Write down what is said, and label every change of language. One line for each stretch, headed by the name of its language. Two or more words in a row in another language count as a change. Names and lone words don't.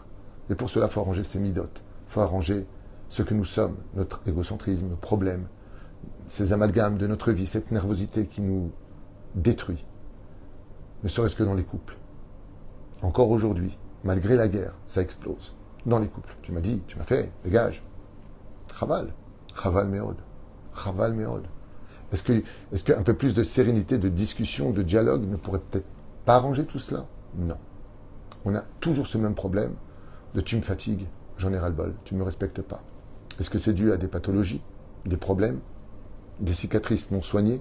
French: Et pour cela, il faut arranger ses midotes. Il faut arranger ce que nous sommes, notre égocentrisme, nos problèmes, ces amalgames de notre vie, cette nervosité qui nous détruit. Ne serait-ce que dans les couples. Encore aujourd'hui, malgré la guerre, ça explose. Dans les couples. Tu m'as dit, tu m'as fait, dégage.
Hebrew: חבל. חבל מאוד. חבל מאוד.
French: Est-ce qu'un peu plus de sérénité, de discussion, de dialogue ne pourrait peut-être pas arranger tout cela? Non. On a toujours ce même problème de tu me fatigues, j'en ai ras-le-bol, tu ne me respectes pas. Est-ce que c'est dû à des pathologies, des problèmes, des cicatrices non soignées?